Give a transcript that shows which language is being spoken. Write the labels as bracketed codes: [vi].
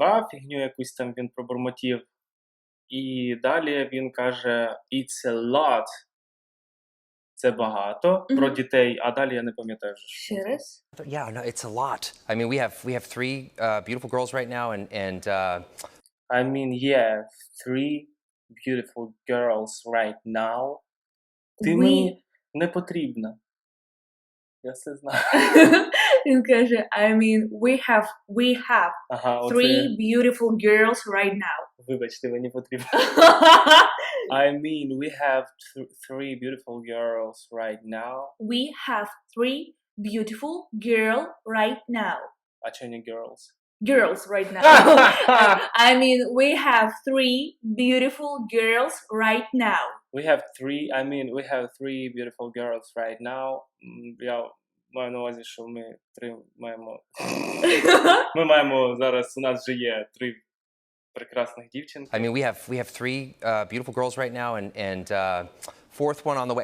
[uk] Фігню якусь там він пробурмотів. І далі він каже, [en] it's a lot. [uk] Це багато про Мгм. дітей, а далі я не пам'ятаю вже. що. Ще раз. [en] Yeah, no, it's a lot. I mean, we have three beautiful girls right now, and I mean, yeah, 3 beautiful girls right now. [uk] Ти мені не потрібна. Я все знаю. Він каже, [en] I mean, we have [uk] Ага, оце, [en] 3 beautiful girls right now. [uk] вибачте, мені потрібно. [en] I mean, we have 3 beautiful girls right now. We have 3 beautiful girl right now. [uk] А чого не girls? [en] Girls right now. I mean, we have 3 beautiful girls right now. We have 3 beautiful girls right now. [uk] Я маю на увазі, що ми 3 маємо... Ми маємо зараз, у нас вже є 3 прекрасних дівчинки. [en] I mean, we have three beautiful girls right now, and fourth one on the way.